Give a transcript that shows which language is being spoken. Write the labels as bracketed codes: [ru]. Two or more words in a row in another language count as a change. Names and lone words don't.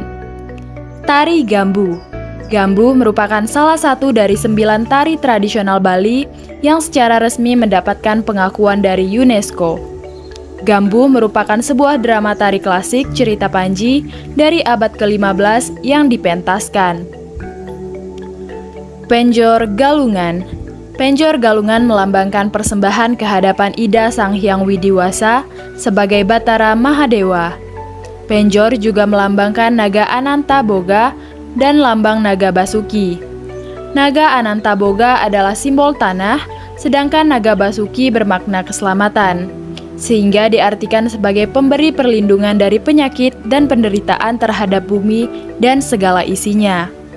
[id] Tari Gambu. Gambu merupakan salah satu dari 9 tari tradisional Bali yang secara resmi mendapatkan pengakuan dari UNESCO. Gambu merupakan sebuah drama tari klasik cerita Panji dari abad ke-15 yang dipentaskan. Penjor Galungan. Penjor Galungan melambangkan persembahan kehadapan Ida Sang Hyang Widiwasa sebagai Batara Mahadewa. Penjor juga melambangkan naga Ananta Boga dan lambang naga Basuki. Naga Ananta Boga adalah simbol tanah, sedangkan naga Basuki bermakna keselamatan, sehingga diartikan sebagai pemberi perlindungan dari penyakit dan penderitaan terhadap bumi dan segala isinya.